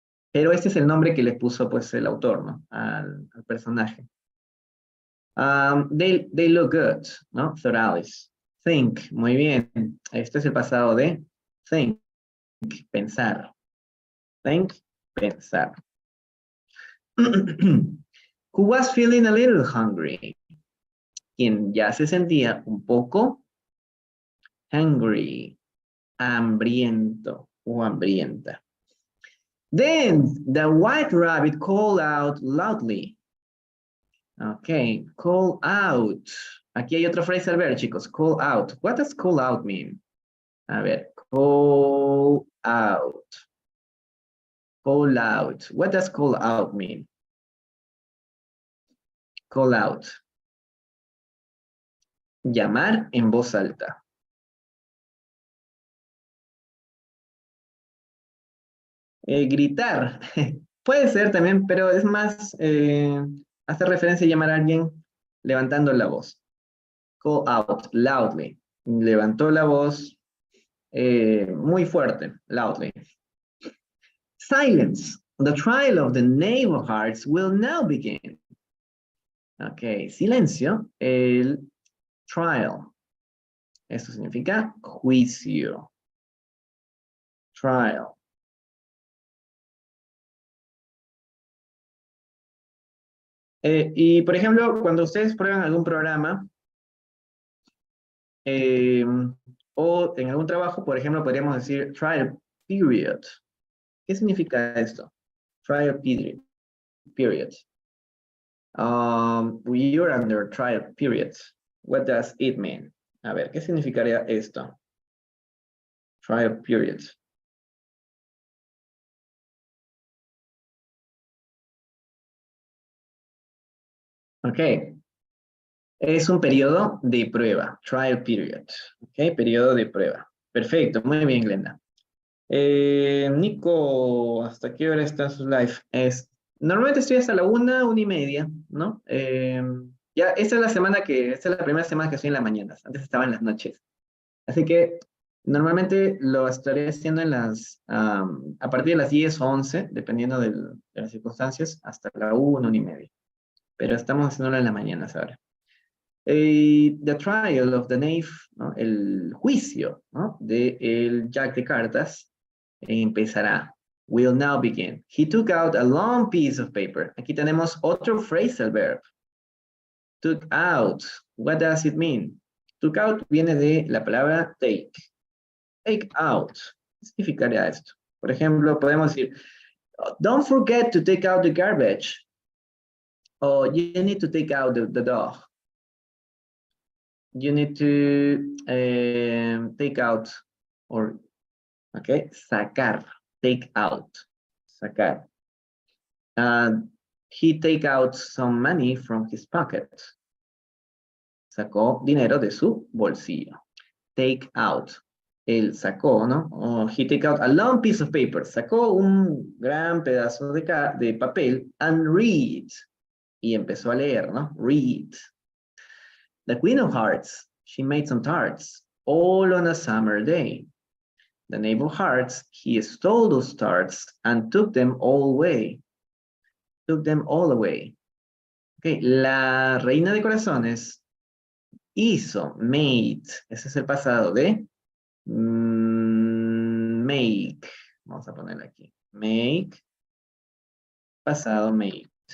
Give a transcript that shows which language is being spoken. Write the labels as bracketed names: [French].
[Spanish] Pero este es el nombre que le puso pues el autor, ¿no? Al personaje. [English] They look good, [Spanish] ¿no? Sir Alice. Think, muy bien. Este es el pasado de think, pensar. Think, pensar. [English] Who was feeling a little hungry? [Spanish] Quien ya se sentía un poco hungry, hambriento o hambrienta. [English] Then the white rabbit called out loudly. Ok, call out. [Spanish] Aquí hay otra frase al ver, chicos. [English] Call out. What does call out mean? [Spanish] A ver, [English] call out. Call out. What does call out mean? Call out. [Spanish] Llamar en voz alta. Gritar. Puede ser también, pero es más, hace referencia a llamar a alguien levantando la voz. [English] Call out, loudly. [Spanish] Levantó la voz muy fuerte, loudly. [English] Silence. The trial of the knave of hearts will now begin. [Spanish] Ok, silencio. El trial. Esto significa juicio. Trial. Y por ejemplo, cuando ustedes prueban algún programa o en algún trabajo, por ejemplo, podríamos decir trial period. ¿Qué significa esto? Trial period. [English] You're under trial period. What does it mean? [Spanish] A ver, ¿qué significaría esto? [English] Trial period. [Spanish] Ok. Es un periodo de prueba. Trial period. Ok, periodo de prueba. Perfecto, muy bien, Glenda. Nico, ¿hasta qué hora está su live? Normalmente estoy hasta la 1:30, ¿no? Ya, esta es la primera semana que estoy en las mañanas. Antes estaba en las noches. Así que normalmente lo estaré haciendo a partir de las 10 o 11, dependiendo de las circunstancias, hasta la 1:30. Pero estamos haciéndolo en las mañanas ahora. [English] The trial of the knave, [Spanish] ¿no? El juicio, ¿no? del jack de cartas empezará. [English] Will now begin. He took out a long piece of paper. [Spanish] Aquí tenemos otro phrasal verb. [English] Took out. What does it mean? Took out [Spanish] viene de la palabra [English] take. Take out. [Spanish] ¿Qué significaría esto? Por ejemplo, podemos decir, [English] don't forget to take out the garbage. O you need to take out the dog. You need to take out, or, okay, sacar, take out, sacar. He take out some money from his pocket. [Spanish] Sacó dinero de su bolsillo. Take out. Él sacó, ¿no? [English] He take out a long piece of paper. [Spanish] Sacó un gran pedazo de papel [English] and read. [Spanish] Y empezó a leer, ¿no? [English] Read. The Queen of Hearts, she made some tarts, all on a summer day. The Knave of Hearts, he stole those tarts and took them all away. Took them all away. Okay. [Spanish] La Reina de Corazones hizo, made, ese es el pasado de make. Vamos a ponerlo aquí. Make, pasado made.